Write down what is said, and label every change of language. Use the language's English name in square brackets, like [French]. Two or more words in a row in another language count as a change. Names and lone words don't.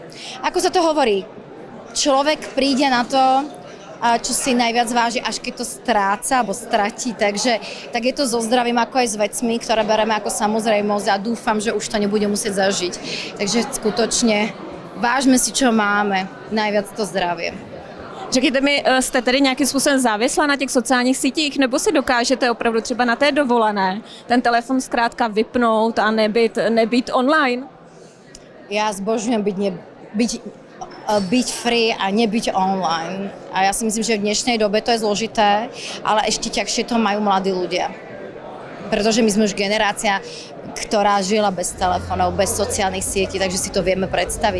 [Slovak] Ako sa to hovorí, človek príde na to, čo si najviac váži, až keď to stráca alebo stratí. Takže tak je to so zdravím ako aj s vecmi, ktoré bereme ako samozrejmosť a dúfam, že už to nebude musieť zažiť. Takže skutočne vážme si, čo máme, najviac to zdravie. [Czech] Řekněte mi, jste tedy nějakým způsobem závislá na těch sociálních sítích, nebo si dokážete opravdu třeba na té dovolené ten telefon zkrátka vypnout a nebyt online? [Slovak] Ja zbožňujem byť free a nebyť online. A ja si myslím, že v dnešnej dobe to je zložité, ale ešte ťažšie to majú mladí ľudia. Pretože my sme už generácia, ktorá žila bez telefónov, bez sociálnych sietí, takže si to vieme predstaviť.